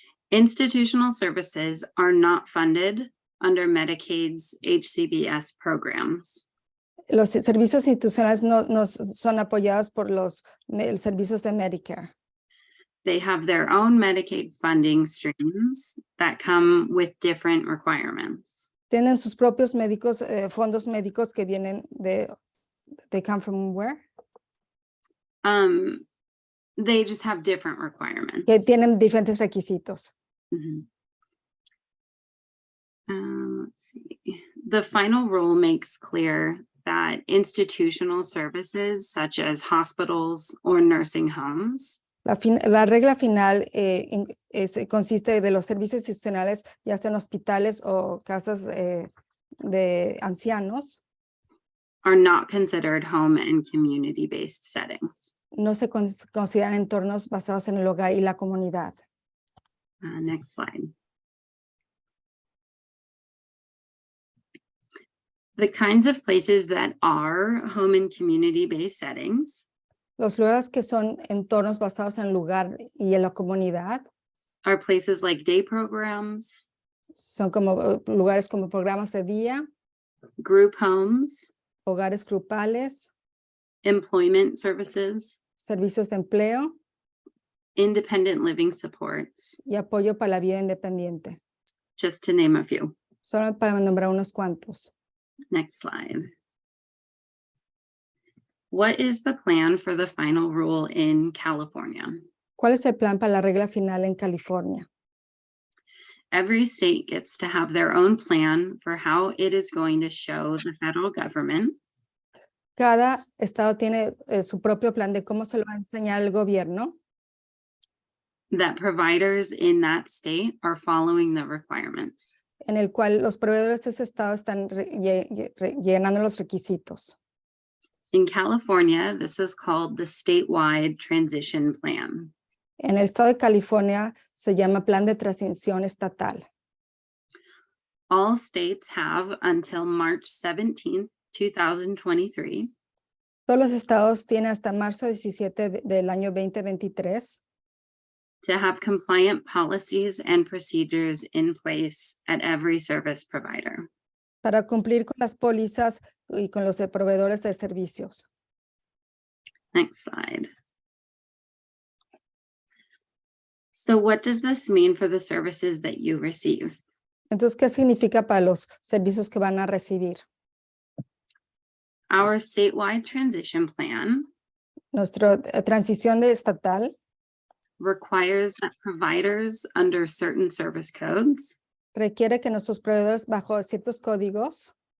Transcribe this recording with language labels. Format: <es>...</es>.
<en>Institutional services are not funded under Medicaid's HCBS programs.</en> <es>Los servicios institucionales no son apoyados por los servicios de Medicare.</es> <en>They have their own Medicaid funding streams that come with different requirements.</en> <es>Tienen sus propios médicos, fondos médicos que vienen</es> <en>they come from where? They just have different requirements.</en> <es>Que tienen diferentes requisitos. Mhm.</es> <en>Let's see. The final rule makes clear that institutional services such as hospitals or nursing homes</en> <es>La regla final consiste de los servicios institucionales, ya sean hospitales o casas de ancianos,</es> <en>are not considered home and community-based settings.</en> <es>no se consideran entornos basados en el hogar y la comunidad.</es> <en>Next slide. The kinds of places that are home and community-based settings</en> <es>Los lugares que son entornos basados en el lugar y en la comunidad</es> <en>are places like day programs,</en> <es>son como lugares como programas de día,</es> <en>group homes,</en> <es>hogares grupales,</es> <en>employment services,</en> <es>servicios de empleo</es> <en>independent living supports,</en> <es>y apoyo para la vida independiente.</es> <en>just to name a few.</en> <es>Solo para nombrar unos cuantos.</es> <en>Next slide. What is the plan for the final rule in California?</en> <es>¿Cuál es el plan para la regla final en California?</es> <en>Every state gets to have their own plan for how it is going to show the federal government</en> <es>Cada estado tiene su propio plan de cómo se lo va a enseñar el gobierno,</es> <en>that providers in that state are following the requirements.</en> <es>en el cual los proveedores de ese estado están llenando los requisitos.</es> <en>In California, this is called the statewide transition plan.</en> <es>En el estado de California se llama Plan de Transición Estatal.</es> <en>All states have until March 17th, 2023</en> <es>Todos los estados tienen hasta marzo 17 del año 2023</es> <en>to have compliant policies and procedures in place at every service provider.</en> <es>para cumplir con las pólizas y con los proveedores de servicios.</es> <en>Next slide. So what does this mean for the services that you receive?</en> <es>Entonces, ¿qué significa para los servicios que van a recibir?</es> <en>Our statewide transition plan</en> <es>Nuestra transición de estatal</es> <en>requires that providers under certain service codes</en> <es>requiere que nuestros proveedores bajo ciertos códigos</es>